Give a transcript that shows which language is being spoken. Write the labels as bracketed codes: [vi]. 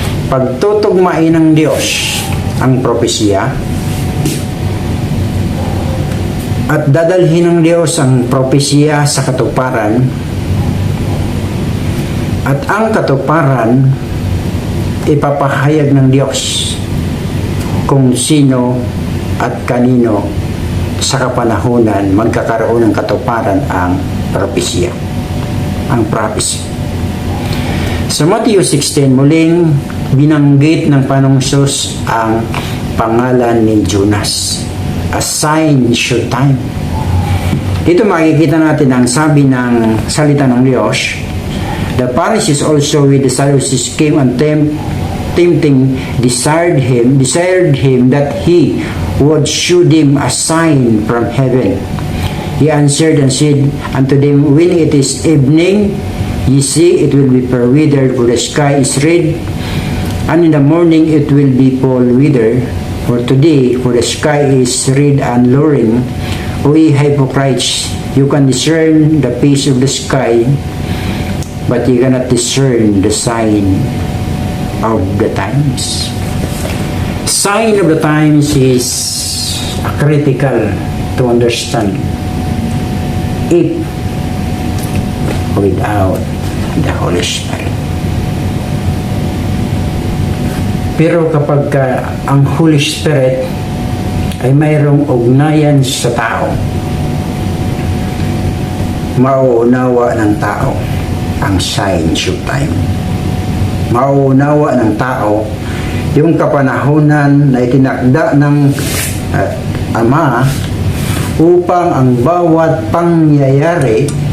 [tl] Pagtutugmain ng Diyos ang propesya at dadalhin ng Diyos ang propesya sa katuparan, at ang katuparan ipapahayag ng Diyos kung sino at kanino sa kapanahunan magkakaroon ng katuparan ang propesya, ang prophecy. Sa Matthew 16, muling binanggit ng Panginoong Hesus ang pangalan ni Jonas, [en] a sign should time. [tl] Dito makikita natin ang sabi ng salita ng Diyos. [en] The Pharisees also with the Sadducees came and tempting desired him that he would shew them a sign from heaven. He answered and said unto them, when it is evening, ye see it will be fair weather, for the sky is red, and in the morning it will be fall weather. For today, for the sky is red and lowering. O ye hypocrites, you can discern the face of the sky, but you cannot discern the sign of the times. Sign of the times is critical to understand if without the Holy Spirit. [tl] Pero kapag ang Holy Spirit ay mayroong ugnayan sa tao, mauunawa ng tao ang signs of time. Mauunawa ng tao yung kapanahunan na itinakda ng Ama upang ang bawat pangyayari